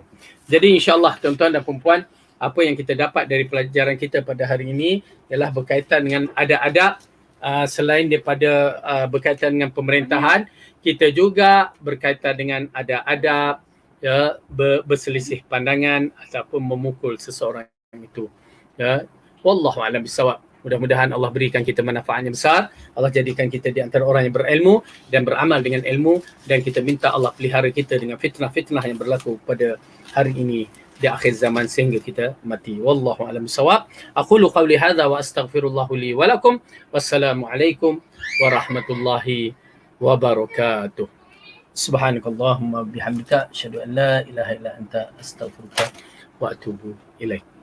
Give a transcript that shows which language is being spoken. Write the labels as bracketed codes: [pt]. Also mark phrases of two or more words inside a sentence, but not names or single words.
[ms] Jadi [ar] إن شاء الله [ms] tuan-tuan dan puan-puan, apa yang kita dapat dari pelajaran kita pada hari ini ialah berkaitan dengan adab-adab, selain daripada berkaitan dengan pemerintahan, kita juga berkaitan dengan adab-adab, ya, berselisih pandangan ataupun memukul seseorang itu. Ya, [ar] والله أعلم بالصواب. [ms] Mudah-mudahan Allah berikan kita manfaat yang besar. Allah jadikan kita di antara orang yang berilmu dan beramal dengan ilmu, dan kita minta Allah pelihara kita dengan fitnah-fitnah yang berlaku pada hari ini di akhir zaman sehingga kita mati. [ar] والله أعلم بالصواب. أقول قولي هذا وأستغفر الله لي ولكم والسلام عليكم ورحمة الله وبركاته. سبحانك اللهم بحمدك أشهد أن لا إله إلا أنت أستغفرك وأتوب إليك.